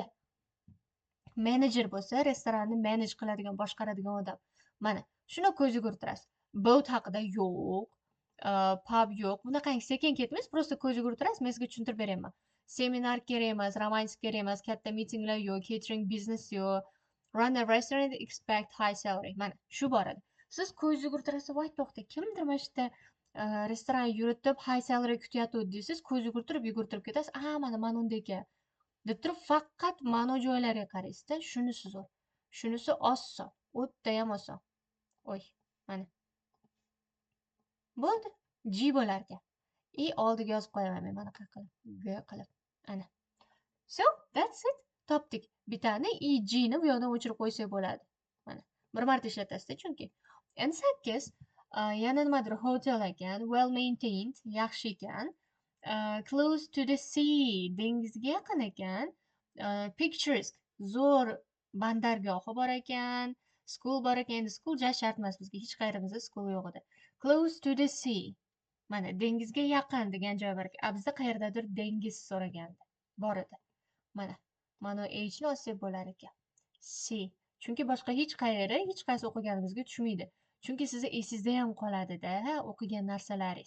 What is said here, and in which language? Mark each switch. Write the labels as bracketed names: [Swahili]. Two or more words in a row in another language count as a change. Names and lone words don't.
[Uzbek] Menejer bo'lsa, restoranni manage qiladigan, boshqaradigan odam. Mana, shuni ko'z yugurtirasiz. Boat haqida yo'q, pub yo'q. Bunaqangi sekin ketmaysiz, просто ko'z yugurtirasiz, men sizga tushuntirib berayman. Seminar kerak emas, romantik kerak emas, katta mitinglar yo'q, [English] catering business [Uzbek] yo'q. [English] Run a restaurant, expect high salary. [Uzbek] Mana, shu bor edi. Siz ko'z yugurtirasiz, voy to'xta, kimdir mana shu yerda restoran yuritib [English] high salary [Uzbek] kutyapti deysiz, ko'z yugurtirib ketasiz. Mana unda ekan. deb turib faqat ma'no joylariga qaraysizda, shunisi zo'r, shunisi oson, o'tdayam oson. Oy, mana bo'ldi, G bo'lar ekan. Oldiga yozib qo'yaman men bunaqa qilib, G qilib. Ana. [English] So, that's it. [Uzbek] Topdik. Bitani G ni bu yoqdan o'chirib qo'ysak bo'ladi. Mana. Bir marta ishlatasizda chunki. Endi 8 yana nimadir hotel ekan, [English] well maintained, [Uzbek] yaxshi ekan. [English] Close to the sea, [Uzbek] dengizga yaqin ekan. Picturesque, zo'r bandargohi bor ekan. School bor ekan. Endi school ja shart emas bizga, hech qayerimizda school yo'q edi. [English] Close to the sea. [Uzbek] Mana dengizga yaqin degan joy bor ekan. Bizda qayerdadir dengiz so'ragandi. Bor edi. Mana H ni olsak bo'lar ekan. Sea. Chunki boshqa hech qaysi o'qiganimizga tushmaydi. Chunki sizni esingizda ham qoladi-da, o'qigan narsalaringiz.